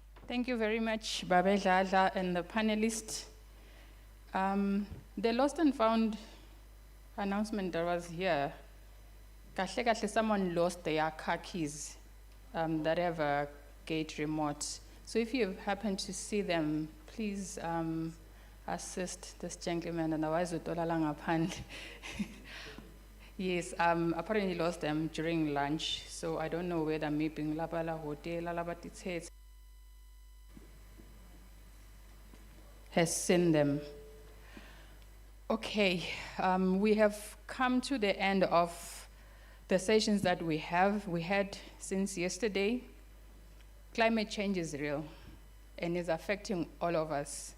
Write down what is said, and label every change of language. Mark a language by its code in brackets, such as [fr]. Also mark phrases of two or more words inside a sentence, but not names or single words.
[en] Thank you very much, Babe Dladla and the panelists. The lost and found announcement that was here, [ss] kahle kahle [en] someone lost their car keys that have a gate remote. So if you happen to see them, please assist this gentleman, and otherwise ngaphandle. Yes, apparently lost them during lunch, so I don't know whether maybe [ss] ngilaba la hotel alaba tithethe [en] has seen them. Okay, we have come to the end of the sessions that we had since yesterday. Climate change is real and is affecting all of us.